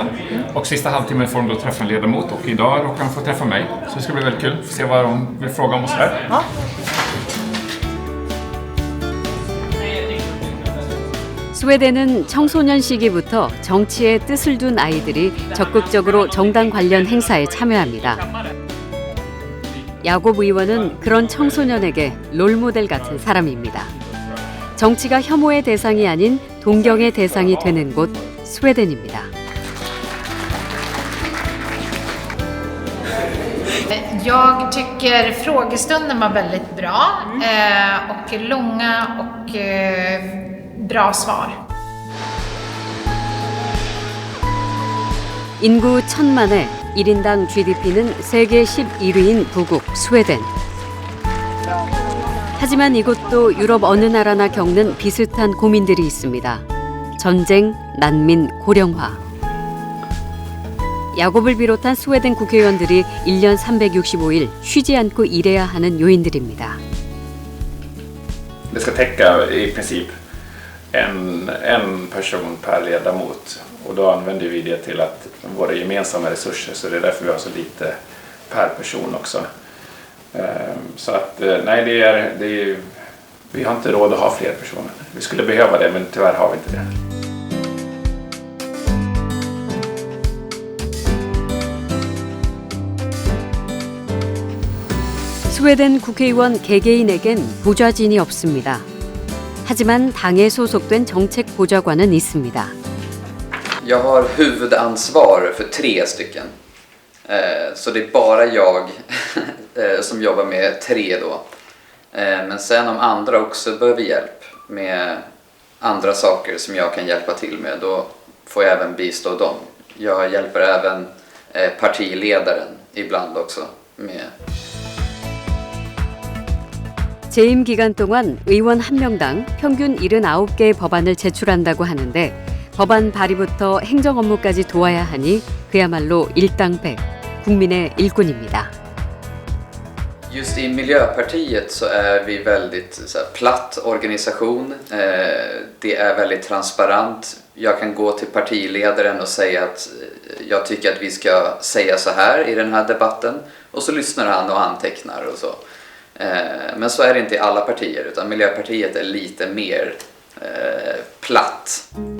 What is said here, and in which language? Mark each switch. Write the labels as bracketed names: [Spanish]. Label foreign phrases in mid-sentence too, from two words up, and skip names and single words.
[Swedish] Och sista halvtimmen får de då träffa en ledamot och idag råkar de få träffa mig. Så det ska bli väldigt kul att se vad de vill fråga om och sådär. Ja. [Korean] 스웨덴은 청소년 시기부터 정치에 뜻을 둔 아이들이 적극적으로 정당 관련 행사에 참여합니다. 야곱 의원은 그런 청소년에게 롤모델 같은 사람입니다. 정치가 혐오의 대상이 아닌 동경의 대상이 되는 곳 스웨덴입니다. [Swedish] Jag tycker frågestunden var väldigt bra och långa och bra svar. [Korean] 인구 1000만에 1인당 GDP는 세계 11위인 부국 스웨덴. 하지만 이곳도 유럽 어느 나라나 겪는 비슷한 고민들이 있습니다. 전쟁, 난민, 고령화. 야곱을 비롯한 스웨덴 국회의원들이 1년 365일 쉬지 않고 일해야 하는 요인들입니다. [Swedish] Det ska täcka i princip en person per ledamot. Och då använder vi det till att våra gemensamma resurser, så det är därför vi har så lite per person också. Så att nej, vi har inte råd att ha fler personer. Vi skulle behöva det, men tyvärr har vi inte det. [Korean] 스웨덴 국회의원 개개인에겐 보좌진이 없습니다. 하지만 당에 소속된 정책 보좌관은 있습니다. [Swedish] Jag har huvudansvar för 3 stycken. Så det är bara jag som jobbar med 3 då. Men sen om andra också behöver hjälp med andra saker som jag kan hjälpa till med, då får jag även bistå dem. Jag hjälper även partiledaren ibland också med. [Korean] 재임 기간 동안 의원 1명당 평균 79개의 법안을 제출한다고 하는데 법안 발의부터 행정 업무까지 도와야 하니 그야말로 일당백, 국민의 일꾼입니다. [Swedish] Just i Miljöpartiet så är vi väldigt så här, platt organisation. Det är väldigt transparent. Jag kan gå till partiledaren och säga att jag tycker att vi ska säga så här i den här debatten. Och så lyssnar han och antecknar och så. Men så är det inte i alla partier, utan Miljöpartiet är lite mer platt.